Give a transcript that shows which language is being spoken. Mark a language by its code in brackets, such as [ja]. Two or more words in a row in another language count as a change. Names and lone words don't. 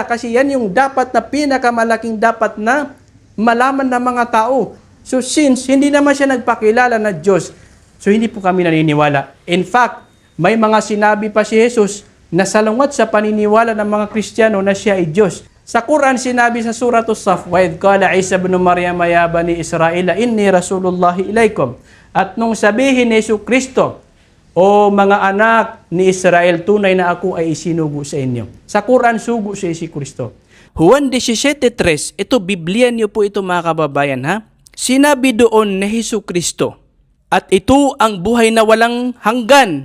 [tl] Kasi yan yung dapat na pinakamalaking dapat na malaman ng mga tao. So since hindi naman siya nagpakilala na Diyos, so hindi po kami naniniwala. [en] In fact, [tl] may mga sinabi pa si Jesus na salungat sa paniniwala ng mga Kristiyano na siya ay Diyos. Sa Quran, sinabi sa Surah As-Saff, [ar] وَإِذْ قَالَ عِيسَى بْنُ مَرْيَمَ يَا بَنِي إِسْرَائِيلَ إِنِّي رَسُولُ اللَّهِ إِلَيْكُمْ. [tl] At nung sabihin ni Kristo, o mga anak ni Israel, tunay na ako ay isinugo sa inyo. Sa Quran, sugo siya si Kristo. Juan 17:3, ito Biblia niyo po ito mga kababayan ha. Sinabi doon ni Kristo, at ito ang buhay na walang hanggan.